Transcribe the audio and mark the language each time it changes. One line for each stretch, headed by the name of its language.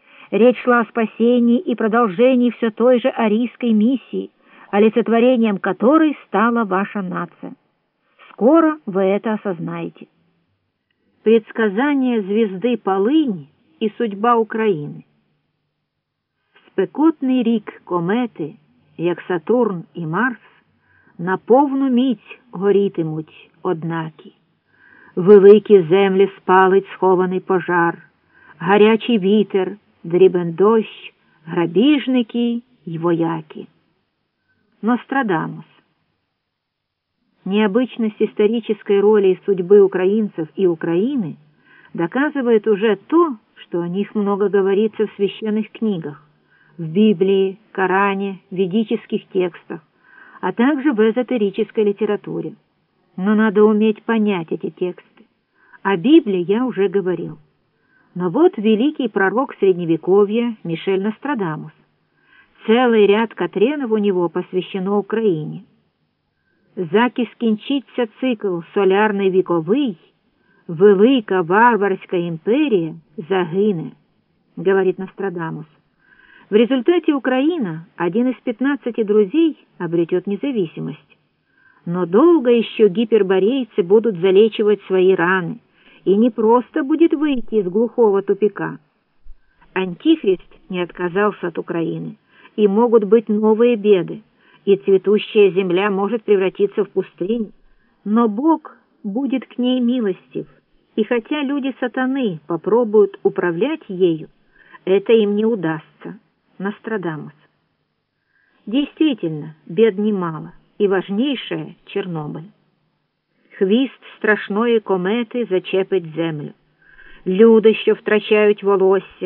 Russian: Речь шла о спасении и продолжении все той же арийской миссии, олицетворением которой стала ваша нация. Скоро вы это осознаете. Предсказание звезды Полынь и судьба Украины.
Ukrainian: Спекотний рік комети, як Сатурн і Марс, на повну мідь горітимуть однакі. Великі землі спалить схований пожар, гарячий вітер, дрібен дощ, грабіжники й вояки.
Russian: Нострадамус. Необычность исторической роли и судьбы украинцев и Украины доказывает уже то, что о них много говорится в священных книгах, в Библии, Коране, ведических текстах, а также в эзотерической литературе. Но надо уметь понять эти тексты. О Библии я уже говорил. Но вот великий пророк Средневековья Мишель Нострадамус. Целый ряд катренов у него посвящено Украине.
Ukrainian: «Заки скінчиться цикл солярний віковий, велика варварська імперія загине», —
Russian: говорит Нострадамус. В результате Украина, один из 15 друзей, обретет независимость. Но долго еще гиперборейцы будут залечивать свои раны, и непросто будет выйти из глухого тупика. Антихрист не отказался от Украины, и могут быть новые беды, и цветущая земля может превратиться в пустыню. Но Бог будет к ней милостив, и хотя люди сатаны попробуют управлять ею, это им не удастся. Нострадамус. Действительно, бед немало, и важнейшее — Чернобыль.
Ukrainian: Хвіст страшної комети зачепить землю. Люди, що втрачають волосся, шкіру і очі, біжать у божевільному страсі